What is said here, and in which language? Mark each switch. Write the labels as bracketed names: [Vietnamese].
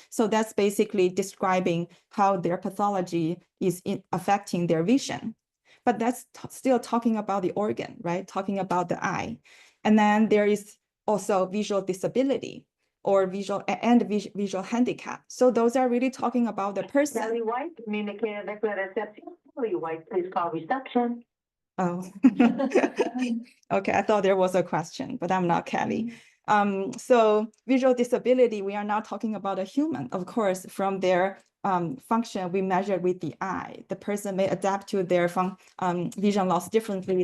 [English] So that's basically describing how their pathology is affecting their vision. But that's still talking about the organ, right? Talking about the eye. And then there is also visual disability or visual handicap. So those are really talking about the person. [French] Kelly White, communicator avec la réception. [English] Kelly White, please call reception. Oh, okay. I thought there was a question, but I'm not Kelly. So visual disability, we are not talking about a human. Of course, from their function, we measure with the eye. The person may adapt to their vision loss differently.